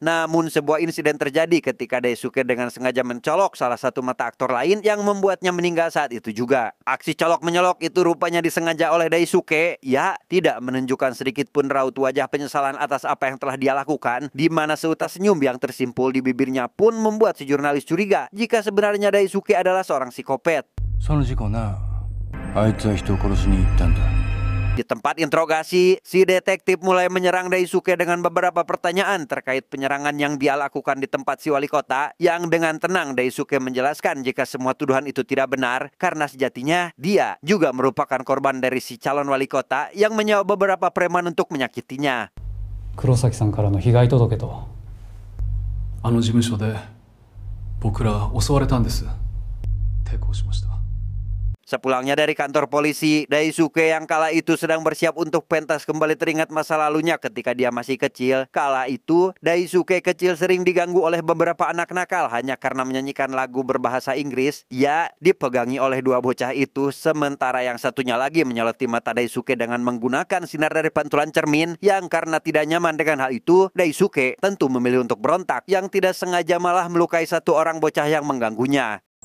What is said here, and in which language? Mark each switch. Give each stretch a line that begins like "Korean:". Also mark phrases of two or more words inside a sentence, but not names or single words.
Indonesian: Namun sebuah insiden terjadi ketika Daisuke dengan sengaja mencolok salah satu mata aktor lain yang membuatnya meninggal saat itu juga. Aksi colok menyolok itu rupanya disengaja oleh Daisuke. Ia tidak menunjukkan sedikit pun raut wajah penyesalan atas apa yang telah dia lakukan, di mana seutas senyum yang tersimpul di bibirnya pun membuat si jurnalis curiga jika sebenarnya Daisuke adalah seorang psikopat.
Japanese: その事故な、あいつは人を殺しに行ったんだ。
Indonesian: Di tempat interogasi, si detektif mulai menyerang Daisuke dengan beberapa pertanyaan terkait penyerangan yang dia lakukan di tempat si wali kota, yang dengan tenang Daisuke menjelaskan jika semua tuduhan itu tidak benar, karena sejatinya dia juga merupakan korban dari si calon wali kota yang menyewa beberapa preman untuk menyakitinya.
Japanese: 黒崎さんからの被害届とあの事務所で僕ら襲われたんです。抵抗しました。
Indonesian: Sepulangnya dari kantor polisi, Daisuke yang kala itu sedang bersiap untuk pentas kembali teringat masa lalunya ketika dia masih kecil. Kala itu, Daisuke kecil sering diganggu oleh beberapa anak nakal hanya karena menyanyikan lagu berbahasa Inggris. Ia dipegangi oleh dua bocah itu, sementara yang satunya lagi menyoloti mata Daisuke dengan menggunakan sinar dari pantulan cermin, yang karena tidak nyaman dengan hal itu, Daisuke tentu memilih untuk berontak, yang tidak sengaja malah melukai satu orang bocah yang mengganggunya.